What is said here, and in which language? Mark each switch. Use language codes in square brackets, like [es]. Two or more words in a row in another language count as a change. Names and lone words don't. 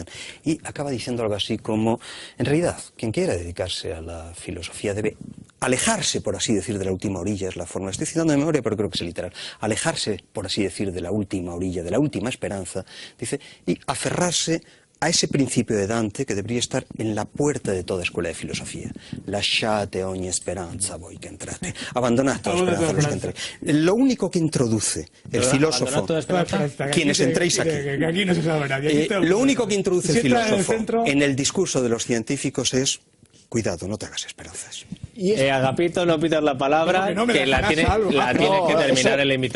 [es] Y acaba diciendo algo así como, en realidad, quien quiera dedicarse a la filosofía debe alejarse, por así decir, de la última orilla, es la forma. Estoy citando de memoria, pero creo que es literal. Alejarse, por así decir, de la última orilla, de la última esperanza, dice, y aferrarse a ese principio de Dante que debería estar en la puerta de toda escuela de filosofía. [it] Lasciate ogni speranza voi che entrate. [es] Abandonad toda esperanza los que entréis. Lo único que introduce el filósofo, quienes entréis aquí, lo único que introduce el filósofo en el discurso de los científicos es: cuidado, no te hagas esperanzas. Agapito, no pidas la palabra, que la tiene que terminar el invitado.